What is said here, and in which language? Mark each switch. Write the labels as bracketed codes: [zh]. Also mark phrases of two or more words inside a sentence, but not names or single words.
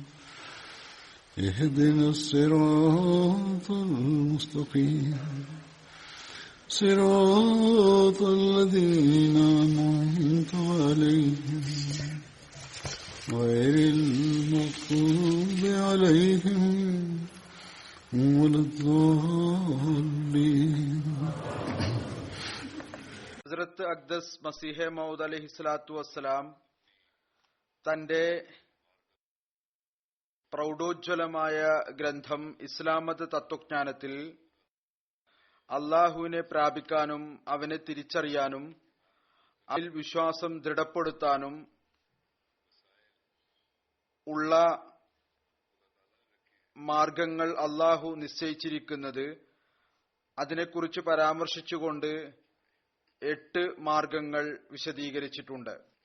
[ar] اهدنا الصراط المستقيم صراط الذين أنعمت عليهم غير المغضوب عليهم ولا الضالين. [ml] ഹസ്രത്ത് അഖ്ദസ് മസീഹെ മൗദ് [ar] عليه الصلاة والسلام [ml] തന്റെ പ്രൗഢോജ്വലമായ ഗ്രന്ഥം ഇസ്ലാമത് തത്വജ്ഞാനത്തിൽ അള്ളാഹുവിനെ പ്രാപിക്കാനും അവനെ തിരിച്ചറിയാനും അതിൽ വിശ്വാസം ദൃഢപ്പെടുത്താനും ഉള്ള മാർഗങ്ങൾ അള്ളാഹു നിശ്ചയിച്ചിരിക്കുന്നത് അതിനെക്കുറിച്ച് പരാമർശിച്ചുകൊണ്ട് 8 മാർഗങ്ങൾ വിശദീകരിച്ചിട്ടുണ്ട്.